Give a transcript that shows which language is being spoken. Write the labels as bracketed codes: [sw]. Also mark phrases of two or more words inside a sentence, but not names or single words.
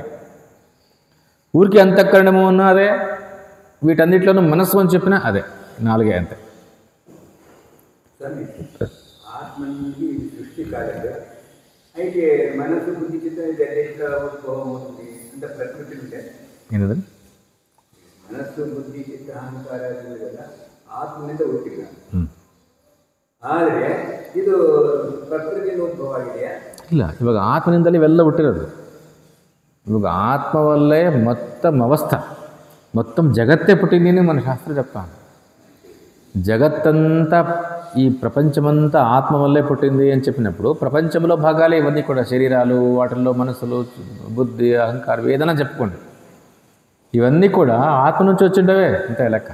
[te] ఊరికి అంతఃకరణము ఉన్నదే, వీటన్నిటిలోనూ మనస్సు అని చెప్పినా అదే. 4 అంతే. ఆత్మ నుంచి సృష్టి కాలేదు. అయితే మనసు, బుద్ధి, చిత్తం అంటే ప్రకృతి ఉంటే [kn] ಏನದು ಮನಸ್ಸು, ಬುದ್ಧಿ, ಚಿತ್ತ, ಅಹಂಕಾರ ಇರುವುದೆಲ್ಲ ಆತ್ಮನಿಂದ ಹುಟ್ಟಿಲ್ಲ. ಆದರೆ ಇದು ಪ್ರಕೃತಿಯಿಂದ ಉದ್ಭವ ಆಗಿದೆಯಾ? ಇಲ್ಲ, ಇವಾಗ ಆತ್ಮನಿಂದಲೇ ಇವೆಲ್ಲ ಹುಟ್ಟಿರೋದು. [te] ఇವಾಗ ఆత్మ వల్లే మొత్తం అవస్థ, మొత్తం జగత్తే పుట్టింది మన శాస్త్రం చెప్తాను. జగత్తంతా, ఈ ప్రపంచమంతా ఆత్మ వల్లే పుట్టింది అని చెప్పినప్పుడు ప్రపంచంలో భాగాలే ఇవన్నీ కూడా. శరీరాలు, వాటిల్లో మనసులు, బుద్ధి, అహంకారం, ఏదైనా చెప్పుకోండి, ఇవన్నీ కూడా ఆత్మ నుంచి వచ్చిండవే అంతే లెక్క.